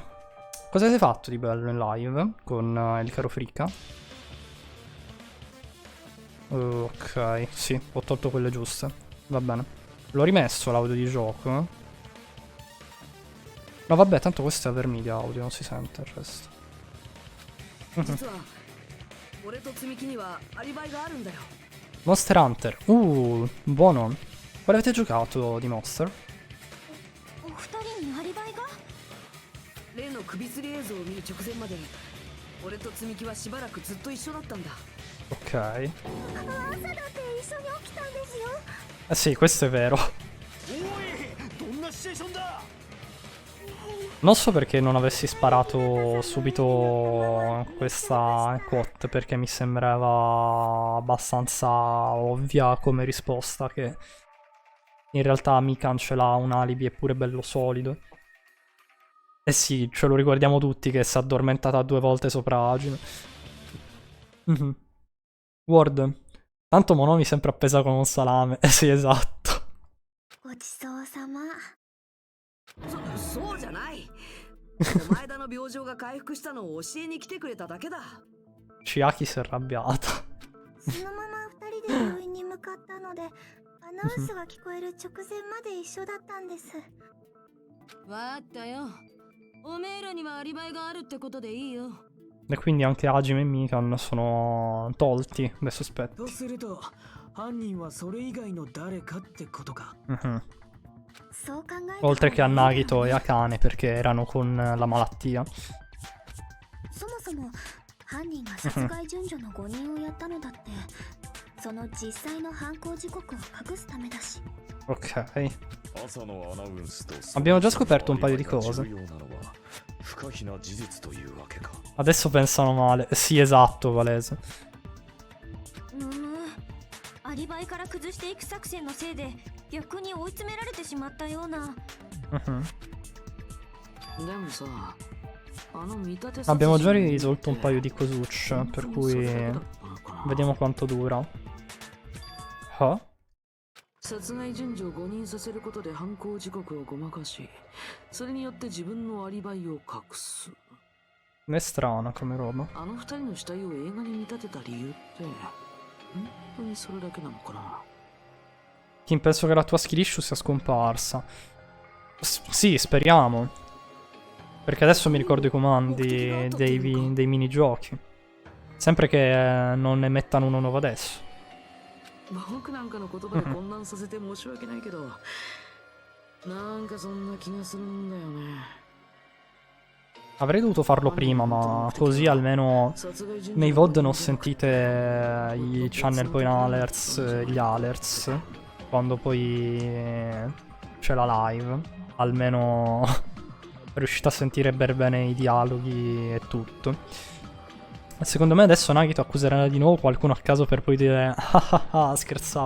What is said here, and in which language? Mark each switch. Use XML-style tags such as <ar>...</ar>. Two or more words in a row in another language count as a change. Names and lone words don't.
<it>Cosa avete fatto di bello in live con il caro Frica? Ok, sì, ho tolto quelle giuste. Va bene. L'ho rimesso l'audio di gioco. No, vabbè, tanto questo è per media audio, non si sente il resto.</it> <ja>実は俺と積み木にはアリバイがあるんだよ。</ja> <it>Monster Hunter. Buono. Quale avete giocato di Monster?</it> <ja>お二人にアリバイが？例の首吊り映像を見る直前まで俺と積み木はしばらくずっと一緒だったんだ。 Ok. 朝だって一緒に起きたんですよ。</ja> <it>Eh sì, questo è vero.</it> <ja>おい、どんなシチュエーションだ。</ja> <it>Non so perché non avessi sparato subito questa quote, perché mi sembrava abbastanza ovvia come risposta che in realtà Mikan ha un alibi è pure bello solido. Eh sì, ce lo ricordiamo tutti che si è addormentata 2 volte sopra Agine. Ward. Tanto Monomi sempre appesa con un salame. Eh sì, esatto.</it> <ja>ごちそうさま。そうじゃない。お前田の病状が回復したのを教えに来てくれただけだ。</ja> <it>Chiaki si è arrabbiata.</it> <ja>そのまま二人で病院に向かったので、アナウンスが聞こえる直前まで一緒だったんです。わかったよ。おめえらにはアリバイがあるってことでいいよ。</ja> <it>E quindi anche Hajime e Mikan sono tolti dai sospetti.</it> <ja>とすると犯人はそれ以外の誰かってことか。そう考えた</ja> <it>Oltre che a Nagito e a Kane perché erano con la malattia.</it> <ja>そもそも犯人が殺害順序の5人をやったのだってその実際の犯行時刻を隠すためだし。 Ok. 朝のアナウンスと</ja> <it>Abbiamo già scoperto un paio di cose.</it> <ja>重要なのは不可避な事実というわけか。</ja> <it>Adesso pensano male. Sì, esatto, Valese.</it> <ja>アリバイから崩していく作戦のせいで逆に追い詰められてしまったような。でもさ、あの見立て</ja> <it>Abbiamo già risolto un paio di cosucce, per cui vediamo quanto dura. Ah?</it> <ja>殺害順序を誤認させることで犯行時刻をごまかし、それによって自分のアリバイを隠す。</ja> <it>È strana come roba.</it> <ja>あの二人の死体を映画に見立てた理由って本当にそれだけなのかな。</ja> <it>Kim, penso che la tua</it> <en>skill issue</en> <it>sia scomparsa. Sì, speriamo. Perché adesso mi ricordo i comandi dei minigiochi. Sempre che non ne mettano uno nuovo adesso.</it> <ja>僕なんかの言葉で混乱させて申し訳ないけど、なんかそんな気がするんだよね。</ja> <it>Avrei dovuto farlo prima, ma così almeno nei VOD non sentite i</it> <en>channel point alerts,</en> <it>gli alerts, quando poi c'è la live. Almeno riuscite a sentire bene i dialoghi e tutto. Secondo me adesso Nagito accuserà di nuovo qualcuno a caso per poi dire ah, scherzavo.</it>